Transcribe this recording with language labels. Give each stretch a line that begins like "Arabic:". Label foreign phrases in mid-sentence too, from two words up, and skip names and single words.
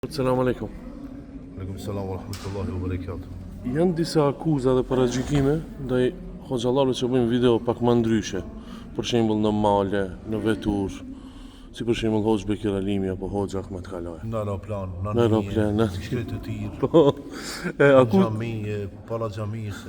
Arabic: السلام عليكم. وعليكم السلام ورحمة الله وبركاته.
Albanian: Janë disa akuza dhe paragjykime ndaj hoxhallarëve që bëjnë video pak më ndryshe. Për shembull në male, në vetur, si për shembull Hoxh Bekir Alimi apo Hoxh Ahmet Kalaj. Në aeroplan, Në aeroplan, në shkretë të tirë, Po. xhami, para xhamisë.